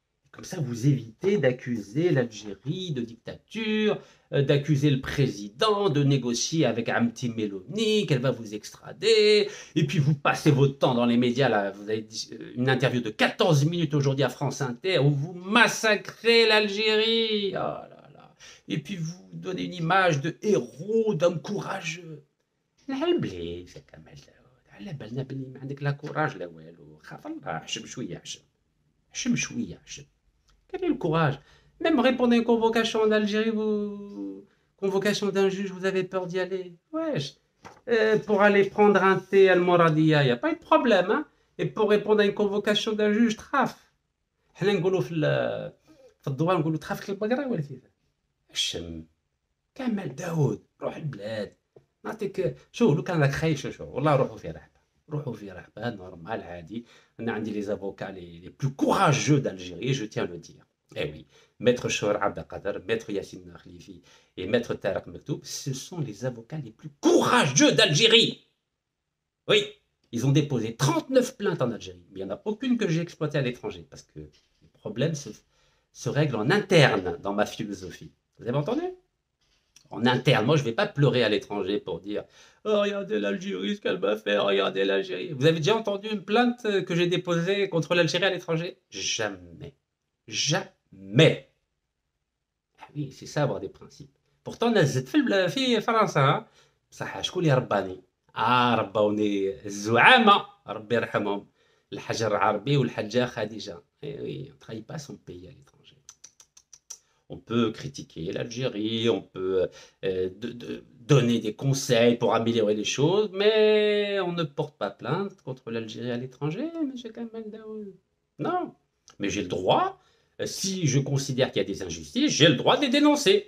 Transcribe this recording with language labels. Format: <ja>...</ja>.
<fr>Comme ça, vous évitez d'accuser l'Algérie de dictature, d'accuser le président, de négocier avec Amti Meloni, qu'elle va vous extrader. Et puis, vous passez votre temps dans les médias. Là, vous avez une interview de 14 minutes aujourd'hui à France Inter où vous massacrez l'Algérie. Oh là là. Et puis, vous donnez une image de héros, d'homme courageux.</fr> <ar>العلبلي كمال على بالنا بلي ما عندك لا كوراج لا والو. خاف الله، حشم شويه حشم شويه.</ar> <fr>Quel est le courage? Même répondre à une convocation en Algérie, convocation d'un juge, vous avez peur d'y aller. Wesh. Pour aller prendre un thé à Al-Moradia, il n'y a pas eu de problème. Hein? Et pour répondre à une convocation d'un juge, traf.</fr> <ar>حنا نقولوا في الدوار نقولوا ترافيك البقرة ولا كيف؟ الشم كمال داوود روح البلاد نعطيك شو لو كان راك خايف شو والله روحوا في رحبة نورمال عادي. أنا عندي</ar> <fr>les avocats les plus courageux d'Algérie, je tiens à le dire. Eh oui, Maître Chouar Abdelkader, Maître Yassine Khlifi et Maître Tarek Mektoub, ce sont les avocats les plus courageux d'Algérie. Oui, ils ont déposé 39 plaintes en Algérie, mais il n'y en a aucune que j'ai exploitée à l'étranger, parce que les problèmes se règlent en interne dans ma philosophie. Vous avez entendu? En interne, moi je ne vais pas pleurer à l'étranger pour dire « Oh, regardez l'Algérie, ce qu'elle m'a fait, regardez l'Algérie ». Vous avez déjà entendu une plainte que j'ai déposée contre l'Algérie à l'étranger? Jamais. Jamais. Ah oui, c'est ça avoir des principes.</fr> <ar>Pourtant, نزلت في فرنسا بصح شكون اللي رباني؟ ربوني الزعامة ربي يرحمهم الحاج العربي والحاجة خديجة.</ar> <fr>Eh oui, on ne trahit pas son pays à l'étranger. On peut critiquer l'Algérie, on peut donner des conseils pour améliorer les choses, mais on ne porte pas plainte contre l'Algérie à l'étranger, M. Kamel Daoud. Non, mais j'ai le droit, si je considère qu'il y a des injustices, j'ai le droit de les dénoncer.</fr>